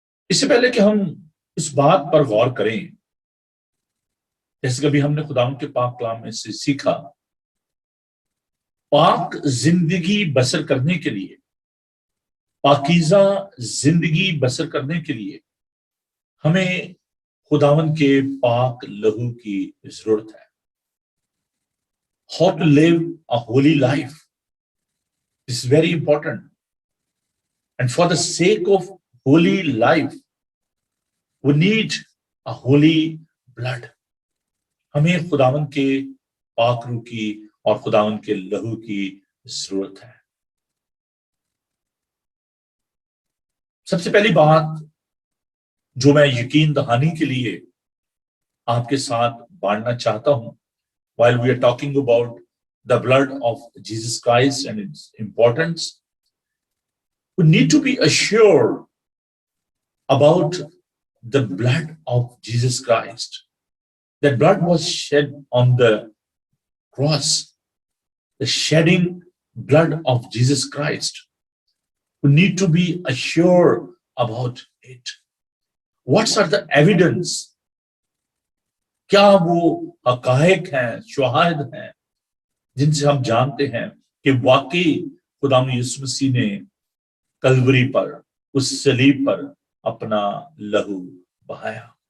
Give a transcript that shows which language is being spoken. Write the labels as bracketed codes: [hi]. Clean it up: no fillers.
[ur] اس سے پہلے کہ ہم اس بات پر غور کریں، جیسے کبھی ہم نے خداوند کے پاک کلام میں سے سیکھا، پاک زندگی بسر کرنے کے لیے، پاکیزہ زندگی بسر کرنے کے لیے ہمیں خداوند کے پاک لہو کی ضرورت ہے. [en] How to live a holy life is very important. And for the sake of holy life, we need a holy blood. [ur] ہمیں خداوند کے پاک روح کی اور خداوند کے لہو کی ضرورت ہے. سب سے پہلی بات جو میں یقین دہانی کے لیے آپ کے ساتھ بانٹنا چاہتا ہوں، [en] while we are talking about the blood of Jesus Christ and its importance, we need to be assured about the blood of Jesus Christ. That blood was shed on the cross, the shedding blood of Jesus Christ. We need to be assured about it. What are the evidence? [ur] کیا وہ حقائق ہیں، شواہد ہیں جن سے ہم جانتے ہیں کہ واقعی خداوند یسوع مسیح نے کلوری پر، اس صلیب پر اپنا لہو بہایا.